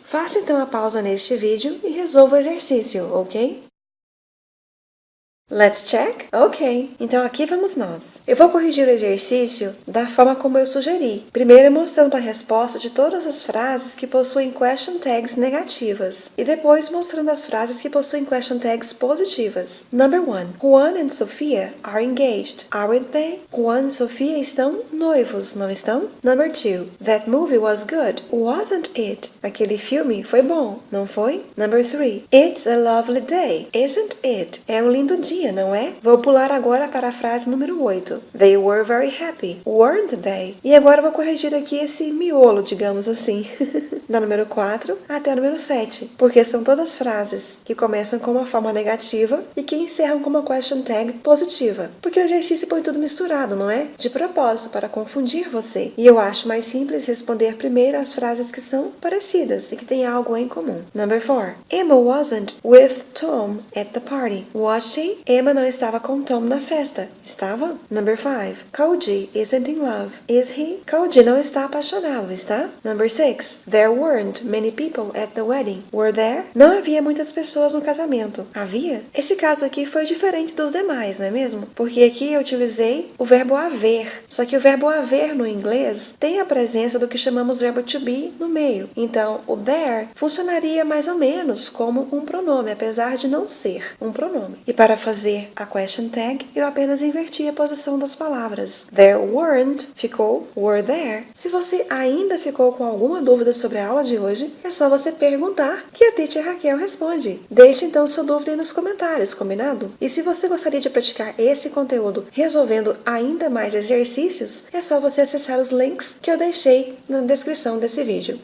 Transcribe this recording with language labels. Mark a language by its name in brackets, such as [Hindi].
[Portuguese] Faça então a pausa neste vídeo e resolva o exercício, ok? [English] Let's check? [Portuguese] Ok, então aqui vamos nós. Eu vou corrigir o exercício da forma como eu sugeri. Primeiro mostrando a resposta de todas as frases que possuem question tags negativas. E depois mostrando as frases que possuem question tags positivas. [English] Number 1. Juan and Sofia are engaged. Aren't they? [Portuguese] Juan e Sofia estão noivos, não estão? [English] Number 2. That movie was good. Wasn't it? [Portuguese] Aquele filme foi bom, não foi? [English] Number 3. It's a lovely day. Isn't it? [Portuguese] É um lindo dia, não é? Vou pular agora para a frase número 8. [English] They were very happy, weren't they? [Portuguese] E agora vou corrigir aqui esse miolo, digamos assim, da número 4 até a número 7, porque são todas frases que começam com uma forma negativa e que encerram com uma question tag positiva, porque o exercício põe tudo misturado, não é? De propósito, para confundir você. E eu acho mais simples responder primeiro as frases que são parecidas e que têm algo em comum. [English] Number 4. Emma wasn't with Tom at the party, was she? [Portuguese] Emma não estava com Tom na festa. Estava? [English] Number 5. Cody isn't in love. Is he? [Portuguese] Cody não está apaixonado, está? [English] Number 6. There weren't many people at the wedding. Were there? [Portuguese] Não havia muitas pessoas no casamento. Havia? Esse caso aqui foi diferente dos demais, não é mesmo? Porque aqui eu utilizei o verbo haver. Só que o verbo haver no inglês tem a presença do que chamamos verbo to be no meio. Então, o there funcionaria mais ou menos como um pronome, apesar de não ser um pronome. E para fazer a question tag, eu apenas inverti a posição das palavras. [English] There weren't [Portuguese] ficou [English] were there. [Portuguese] Se você ainda ficou com alguma dúvida sobre a aula de hoje, é só você perguntar que a teacher Raquel responde. Deixe então sua dúvida aí nos comentários, combinado? E se você gostaria de praticar esse conteúdo resolvendo ainda mais exercícios, é só você acessar os links que eu deixei na descrição desse vídeo.